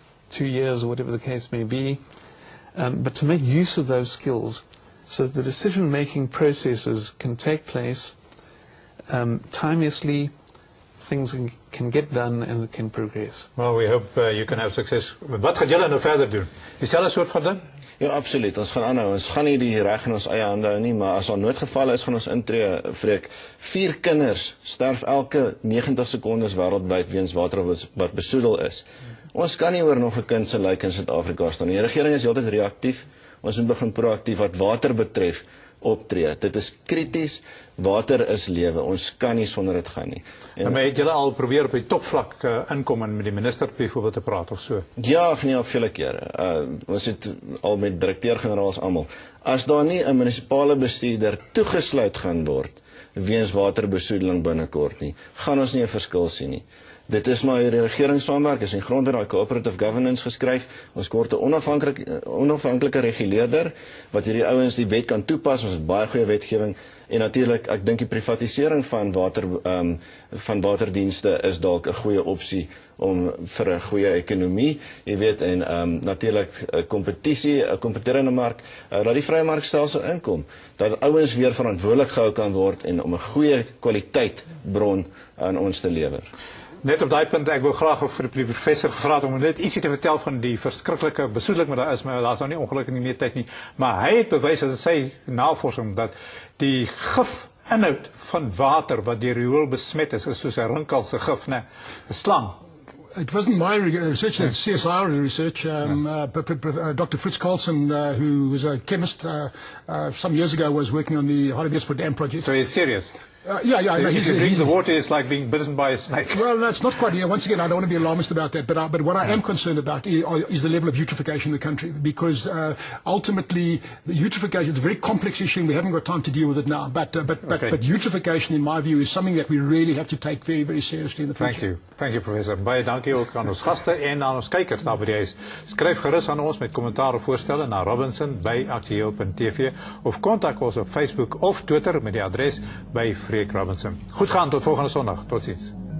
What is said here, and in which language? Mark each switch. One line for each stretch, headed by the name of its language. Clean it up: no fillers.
English: 2 years or whatever the case may be, but to make use of those skills so that the decision-making processes can take place timeously, things can get done and it can progress. Well, we hope you can have success.
Afrikaans: Wat gaan julle nou verder doen? Dieselfde soort van ding? Ja, absoluut. Ons gaan aanhou. Ons gaan nie die reg in ons eie hande hou nie, maar as daar noodgevalle is, gaan ons intree, Freek. 4 kinders sterf elke 90 sekondes wêreldwyd weens water wat besoedel is. Ons kan nie oor nog 'n kind se lijk in Suid-Afrika staan nie. Die regering is heeltyd reaktief. Ons moet begin proaktief wat water betref optree. Dit is krities. Water is lewe. Ons kan nie sonder dit gaan nie. Maar het julle al probeer op die topvlak inkom en met die minister byvoorbeeld te praat of so? Ja, nee, op vele kere. Ons het al met direkteur-generaals almal. As daar nie 'n munisipale bestuurder toegesluit gaan word weens waterbesoedeling binnekort nie, gaan ons nie 'n verskil sien nie. Dit is maar die regering saamwerk, is in grondwet daai cooperative governance geskryf. Ons kort 'n onafhanklike reguleerder wat hierdie ouens die wet kan toepas. Ons het baie goeie wetgewing en natuurlik ek dink die privatisering van waterdienste is dalk 'n goeie opsie om vir 'n goeie ekonomie, jy weet, en natuurlik 'n kompetisie, 'n kompeterende mark, dat die vrye markstelsel inkom, dat ouens weer verantwoordelik gehou kan word en om 'n goeie kwaliteit bron aan ons te lewer. Net op daai punt, ek wou graag vir die professor gevra het om net ietsie te vertel van die verskriklike besoedeling wat daar is, maar daar's nou nie ongelukkig nie meer tyd nie. Maar hy het bewys dat sy navorsing dat die gifinhoud van water wat deur Herold besmet is soos 'n rinkelse gif, 'n slang.
English: It wasn't my research, it's CSR research. Dr. Fritz Carlson, who was a chemist some years ago, was working on the Hartbeespoort Dam project. So it's serious. Yeah. No, if you drink the water, it's like being bitten by a snake. Well, that's not quite. Once again, I don't want to be alarmist about that. But what I am concerned about is the level of eutrophication in the country, because ultimately the eutrophication is a very complex issue, and we haven't got time to deal with it now. But eutrophication, in my view, is something that we really have to take very, very seriously in the future. Thank you, Professor.
Afrikaans: Baie dankie ook aan ons gaste en aan ons kykers daar by die huis. Skryf gerus aan ons met kommentaar of voorstelle na robinson@aktueel.tv of kontak ons op Facebook of Twitter met die adres by Freek Robinson. Goed gaan tot volgende Sondag. Totsiens.